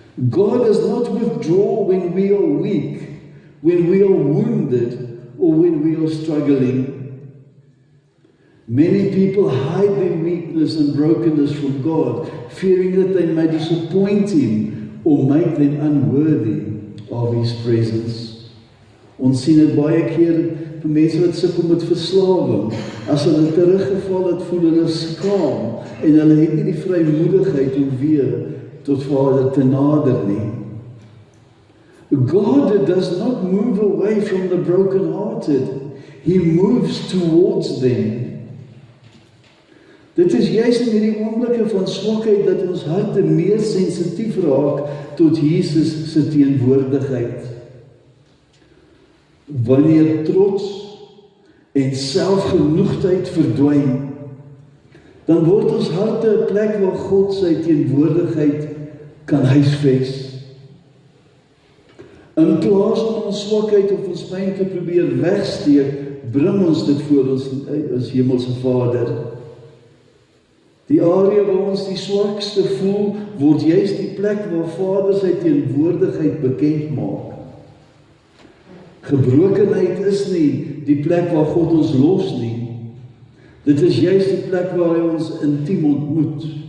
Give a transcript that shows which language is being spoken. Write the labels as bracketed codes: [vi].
[en] God does not withdraw when we are weak, when we are wounded, or when we are struggling. Many people hide their weakness and brokenness from God, fearing that they may disappoint Him or make them unworthy of His presence. [af] Ons sien dit baie keer vir mense wat sukkel met verslawing. As hulle teruggeval het, voel hulle skaam en hulle het nie die vrymoedigheid om weer tot Vader te nader nie. [en] God does not move away from the brokenhearted. He moves towards them. [af] Dit is juist in hierdie oomblikke van swakheid dat ons harte meer sensitief raak tot Jesus se teenwoordigheid. Wanneer trots en selfgenoegdheid verdwyn, dan word ons harte 'n plek waar God sy teenwoordigheid kan huisves. In plaas om ons swakheid of ons pyn te probeer wegsteek, bring ons dit voor ons hemelse Vader. Die area waar ons die swakste voel, word juist die plek waar Vader sy teenwoordigheid bekend maak. Gebrokenheid is nie die plek waar God ons los nie. Dit is juist die plek waar hy ons intiem ontmoet.